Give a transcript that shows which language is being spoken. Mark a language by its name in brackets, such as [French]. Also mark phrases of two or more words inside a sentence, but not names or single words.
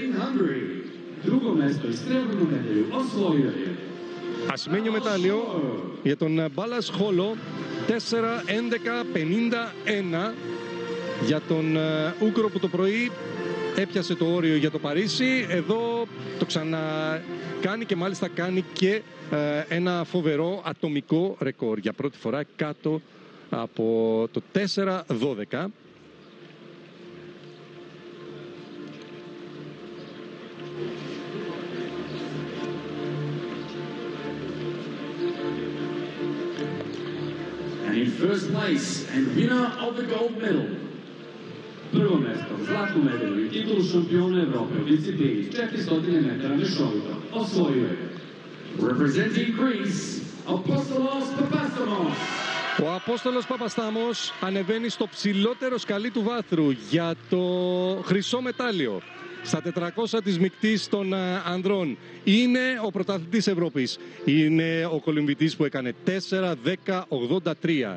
[Greek] Ασημένιο μετάλλιο για τον Μπάλας Χόλο, 4-11-51 για τον Ούγκρο που το πρωί έπιασε το όριο για το Παρίσι. Εδώ το ξανακάνει και μάλιστα κάνει και ένα φοβερό ατομικό ρεκόρ. Για πρώτη φορά κάτω από το 4-12. [English] And in first place and winner of the gold medal, [Serbian] prvo mesto, zlatnu medalju i titulu šampiona Evrope u disciplini 400 metara mešovito osvojio je, [English] representing Greece, Apostolos Papastamos. [Greek] Ο Απόστολος Παπαστάμος ανεβαίνει στο ψηλότερο σκαλί του βάθρου για το χρυσό μετάλλιο στα 400 της μεικτής των ανδρών. Είναι ο πρωταθλητής Ευρώπης. Είναι ο κολυμβητής που έκανε 4-10-83.